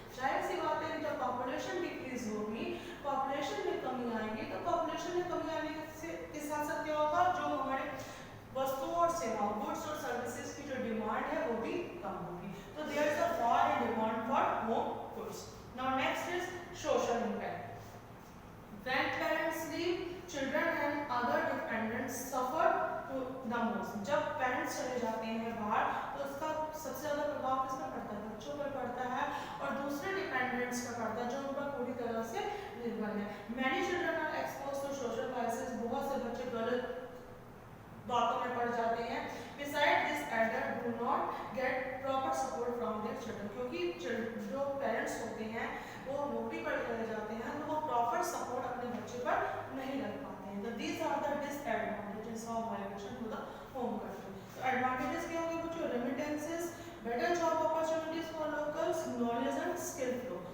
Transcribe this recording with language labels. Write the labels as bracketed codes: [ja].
[hi] जाहिर सी बात है कि जब पॉपुलेशन डिक्रीज होगी, पॉपुलेशन में कमी आएगी, तो पॉपुलेशन में कमी आने के साथ साथ क्या होगा? जो हमारे वस्तुओं और सेवाओं, गुड्स और सर्विसेज की जो डिमांड है वो भी कम होगी। [en] तो there is a fall in demand for home goods. Now next is social impact. When parents leave, children and other dependents suffer the most। [hi] जब पेरेंट्स चले जाते हैं बाहर तो उसका सबसे ज़्यादा प्रभाव किस पर पड़ता है? बच्चों पर पड़ता है और दूसरे डिपेंडेंट्स पर पड़ता है जो उन पर पूरी तरह से निर्भर है। [en] Many children are exposed to social vices। [hi] बहुत से बच्चे गलत बातों में पड़ जाते हैं। [en] Besides this, adults do not get proper support from their children। [hi] क्योंकि जो पेरेंट्स होते हैं वो नौकरी पर चले जाते हैं तो वो प्रॉपर सपोर्ट अपने बच्चे पर नहीं रख पाते हैं। तो [en] these are the disadvantages of migration to the home country। तो advantages [hi] क्या होंगे बच्चों? [en] Remittances, better job opportunities for locals, knowledge and skill flow.